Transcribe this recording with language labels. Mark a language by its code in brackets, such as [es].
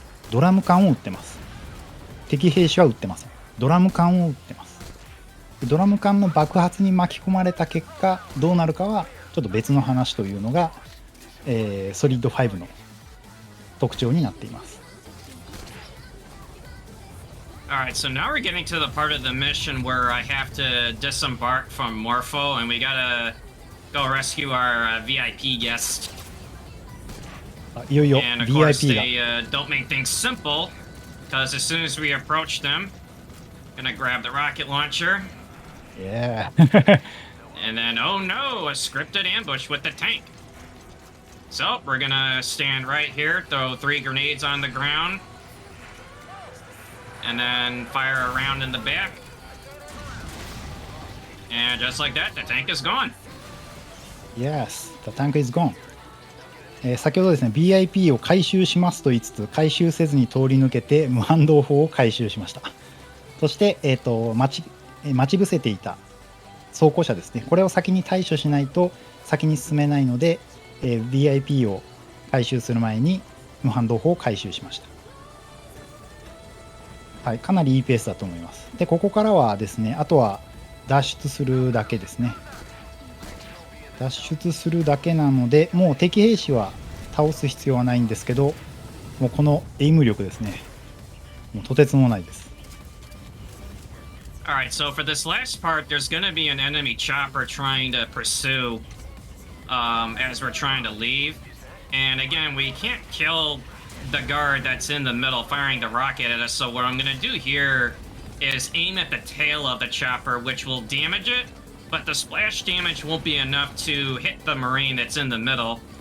[ja] ドラム缶を撃ってます。敵兵士は撃ってません。ドラム缶を撃ってます。ドラム缶の爆発に巻き込まれた結果どうなるかはちょっと別の話というのが、ソリッド5の特徴になっています。 [en] Alright, so now we're getting to the part of the mission where I have to disembark from Morpho and we gotta go rescue our VIP guest. [ja] いよいよ [en] And of course, [ja] VIP が [en] they don't make things simple because as soon as we approach them, gonna grab the rocket launcher. Yeah. And then, oh no, a scripted ambush with the tank. So we're gonna stand right here, throw 3 grenades on the ground. And then fire a round in the back. And just like that, the tank is gone. Yes, the tank is gone. [ja] 先ほどですね、VIP を回収しますと言いつつ、回収せずに通り抜けて無反動砲を回収しました。そして、待ち伏せていた装甲車ですね、これを先に対処しないと先に進めないので、VIP を回収する前に無反動砲を回収しました。はい、かなりいいペースだと思います。で、ここからはですね、あとは脱出するだけですね。脱出するだけなので、もう敵兵士は倒す必要はないんですけど、もうこのエイム力ですね、もうとてつもないです。 [en] Alright, so for this last part, there's gonna be an enemy chopper trying to pursue as we're trying to leave. And again, we can't kill the guard that's in the middle firing the rocket at us, so what I'm gonna do here is aim at the tail of the chopper, which will damage it, but the splash damage won't be enough to hit the Marine that's in the middle.